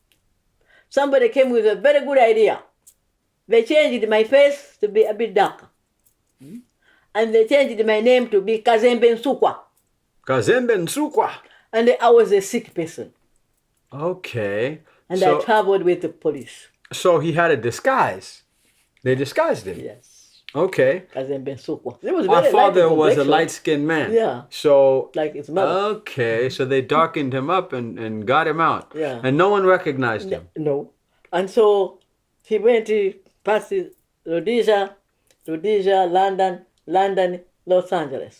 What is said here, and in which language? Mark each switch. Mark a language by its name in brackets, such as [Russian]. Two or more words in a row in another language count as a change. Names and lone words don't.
[English] Somebody came with a very good idea. They changed my face to be a bit darker. And they changed my name to be Kazembe Nsukwa. Kazembe Nsukwa. And I was a sick person. Okay. And I traveled with the police. So he had a disguise. They disguised him. Yes. Okay. Kazembe Nsukwa. It was Our very father light was a complexion. light-skinned man. Yeah. So Like his mother. okay, so they darkened him up and got him out. Yeah. And no one recognized him. No. And so he went to past Rhodesia, London, Los Angeles.